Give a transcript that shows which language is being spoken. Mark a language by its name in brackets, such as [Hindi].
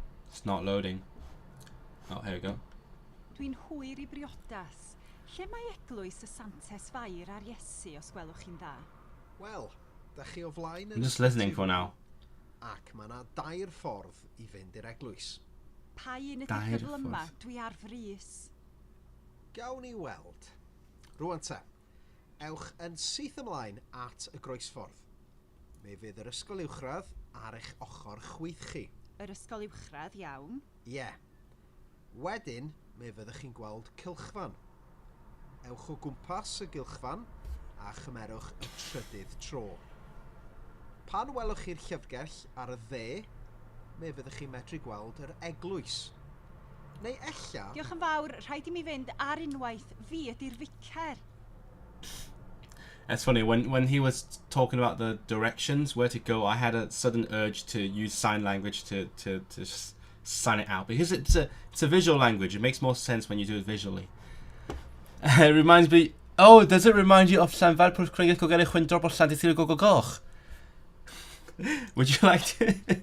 [English] It's not loading. Oh, here we go. [Welsh] Dwi'n hwyr I briodas. Lle mae eglwys y Santes Fair ar Iesu os gwelwch chi'n dda? Wel, da chi o flaen... [English] I'm just listening for now. [Welsh] Ac mae yna 2 ffordd I fynd i'r eglwys. Pa un ydy'r gyflyma? Dwi ar frys. Gawn ni weld. Rwan te, ewch yn syth ymlaen at y groesffordd. Mi fydd yr ysgol uwchradd ar eich ochr chwith chi. Yr ysgol uwchradd, iawn. Ie. Wedyn, mi fyddwch chi'n gweld cylchfan. Ewch o gwmpas y gylchfan a chymerwch y trydydd tro. Pan welwch chi'r llyfrgell ar y dde, mi fyddwch chi'n medru gweld yr eglwys. Neu ella... Diolch yn fawr, rhaid I mi fynd ar unwaith, fi ydy'r vicar. [English] That's funny, when he was talking about the directions, where to go, I had a sudden urge to use sign language to just sign it out. Because it's a visual language, it makes more sense when you do it visually. It reminds me... Oh, does it remind you of Llanfair Pwll Cregeth Gogerych Chwyndrop or Llantythil Gogogoch? Would you like to?